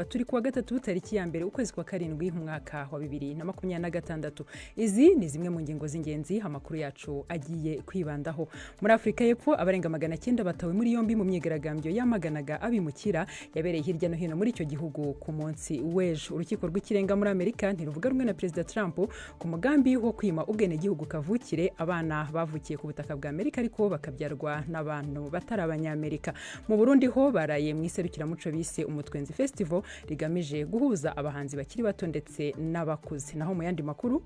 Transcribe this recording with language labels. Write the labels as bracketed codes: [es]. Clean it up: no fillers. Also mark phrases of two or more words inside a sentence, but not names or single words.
[rw] Turi kuwa gatatu tariki ya mbere ukwezi kwa karindwi mu mwaka wa 2026. Izi ni zimwe mu ngingo z'ingenzi amakuru yacu agiye kwibandaho. Muri Afrika y'Epfo abarenga 900 batawe muri yombi mu myigaragambyo yamaganaga abimukira yabereye hirya no hino muri icyo gihugu ku munsi w'ejo. Urukiko rw'ikirenga muri Amerika ntiruvuga rumwe na President Trump ku mugambi wo kwima ubwene gihugu kavukire abana bavukiye ku butaka bwa Amerika ariko bakabyarwa n'abantu batari Abanyamerika. Mu Burundi ho baraye mu iserukiramuco bise Umutwenzi Festival rigamije guhuza abahanzi bakiri bato ndetse n'abakuze. Naho mu yandi makuru